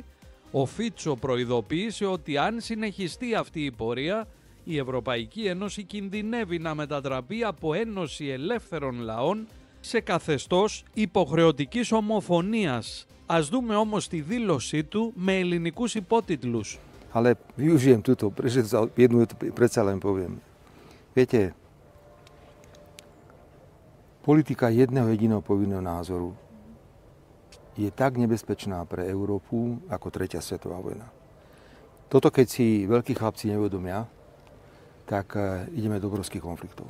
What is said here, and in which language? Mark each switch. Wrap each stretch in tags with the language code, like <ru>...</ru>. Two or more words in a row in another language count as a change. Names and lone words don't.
<el>Ο Φίτσο προειδοποίησε ότι αν συνεχιστεί αυτή η πορεία, η Ευρωπαϊκή Ένωση κινδυνεύει να μετατραπεί από Ένωση Ελεύθερων Λαών σε καθεστώς υποχρεωτικής ομοφωνίας. Ας δούμε όμως τη δήλωσή του με ελληνικούς υπότιτλους.</el> <sk>Ale využijem túto príležitosť, jednu predsa len poviem. Viete, politika jedného jediného povinného názoru je tak nebezpečná pre Európu ako tretia svetová vojna. Toto keď si veľkí chlapci neuvedomia, tak ideme do obrovských konfliktov.</sk>